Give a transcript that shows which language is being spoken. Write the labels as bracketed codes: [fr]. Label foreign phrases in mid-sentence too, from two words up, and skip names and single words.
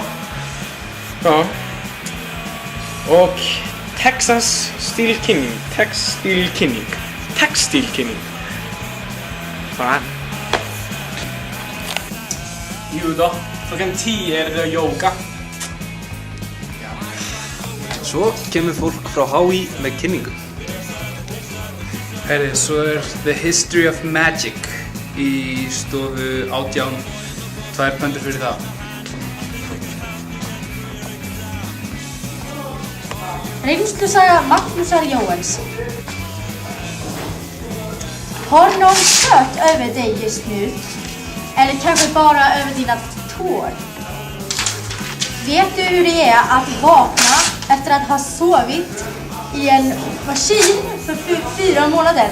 [sv] Ja. Och Texas Steel King. Fan. Jo då, klockan 10 är det yoga. [is] Svo kemur fólk frá HÍ með kynningu. Herri, svo er The History of Magic í stofu 18, 2 pöndur fyrir það. Reynslusaga Magnusar Johansson. [sv] Har någon kört över dig just nu? Eller kanske bara över dina tår? Vet du hur det är att vakna efter att ha sovit i en maskin för 4 månader?